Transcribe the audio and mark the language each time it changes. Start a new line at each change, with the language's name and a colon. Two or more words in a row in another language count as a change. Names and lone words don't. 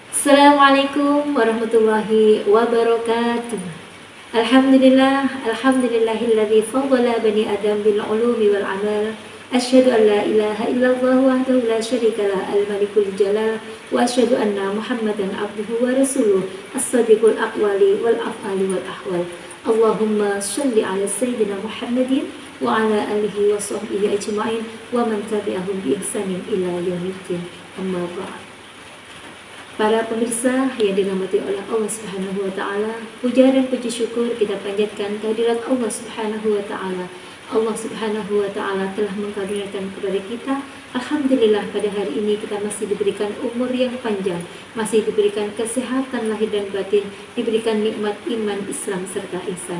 Arabic: السلام عليكم ورحمة الله وبركاته. الحمد لله الذي فضل بني آدم بالعلوم والعمل. أشهد أن لا إله إلا الله وحده لا شريك له الملك الجلال وأشهد أن محمدا عبده ورسوله الصادق الأقوال والأفعال والأحوال. اللهم صل على سيدنا محمد وعلى آله وصحبه أجمعين ومن تبعهم بإحسان إلى يوم الدين. أما بعد.
Indonesian: Para pemirsa yang dirahmati oleh Allah
Arabic: سبحانه وتعالى,
Indonesian: puja dan puji syukur kita panjatkan kehadirat Allah
Arabic: سبحانه وتعالى.
Indonesian: Allah
Arabic: سبحانه وتعالى
Indonesian: telah mengkaruniakan kepada kita, alhamdulillah, pada hari ini kita masih diberikan umur yang panjang, masih diberikan kesehatan lahir dan batin, diberikan nikmat iman, Islam serta ihsan.